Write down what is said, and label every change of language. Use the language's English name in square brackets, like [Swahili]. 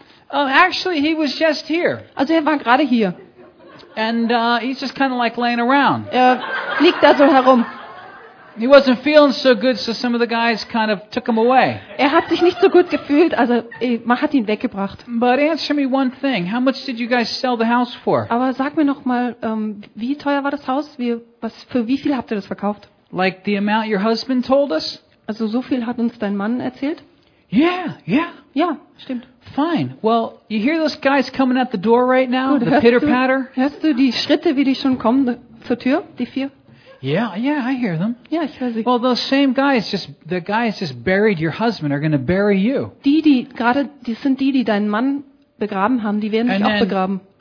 [English] Oh, actually he was just here. [German] Also er war gerade hier. [English] And he's just kind of like laying around. [German] Er liegt da so herum. [English] He wasn't feeling so good, so some of the guys kind of took him away. [German] Er hat sich nicht so gut gefühlt, also man hat ihn weggebracht. [English] But answer me one thing: how much did you guys sell the house for? [German] Aber sag mir noch mal, wie teuer war das Haus? Für wie viel habt ihr das verkauft? [English] Like the amount your husband told us? [German] Also so viel hat uns dein Mann erzählt? [English] Yeah, yeah. [German] Ja, stimmt. [English] Fine. Well, you hear those guys coming at the door right now? [German] Gut, [English] the pitter-patter? [German] Hörst du die Schritte, wie die schon kommen zur Tür, die vier? [English] Yeah, yeah, I hear them. [German] Ja, ich höre sie. [English] Well, those same guys just buried your husband are going to bury you. [German] Die gerade, die sind die deinen Mann begraben haben, die werden dich auch begraben.